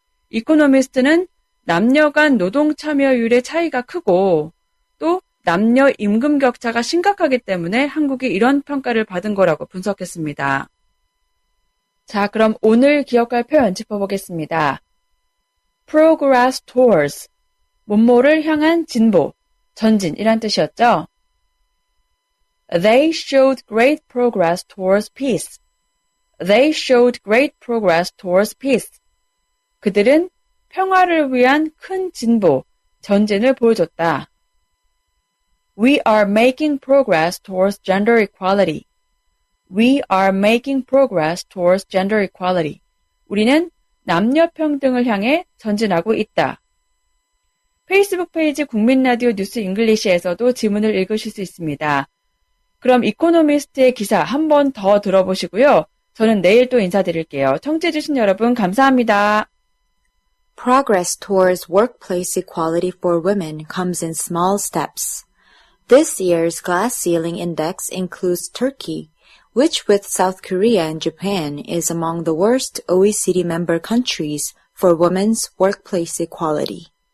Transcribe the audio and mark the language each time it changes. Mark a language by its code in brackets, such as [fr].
[ko] 이코노미스트는 남녀 간 노동 참여율의 차이가 크고 또 남녀 임금 격차가 심각하기 때문에 한국이 이런 평가를 받은 거라고 분석했습니다. 자, 그럼 오늘 기억할 표현 짚어보겠습니다. [en] progress towards, [ko] 뭐뭐를 향한 진보, 전진이란 뜻이었죠. [en] They showed great progress towards peace. They showed great progress towards peace. [ko] 그들은 평화를 위한 큰 진보, 전진을 보여줬다. [en] We are making progress towards gender equality. We are making progress towards gender equality. [ko] 우리는 남녀 평등을 향해 전진하고 있다. 페이스북 페이지 국민라디오 뉴스 잉글리시에서도 지문을 읽으실 수 있습니다. 그럼 이코노미스트의 기사 한 번 더 들어보시고요. 저는 내일 또 인사드릴게요. 청취해주신 여러분 감사합니다. [en] Progress towards workplace equality for women comes in small steps. This year's glass ceiling index includes Turkey, which with South Korea and Japan is among the worst OECD member countries for women's workplace equality.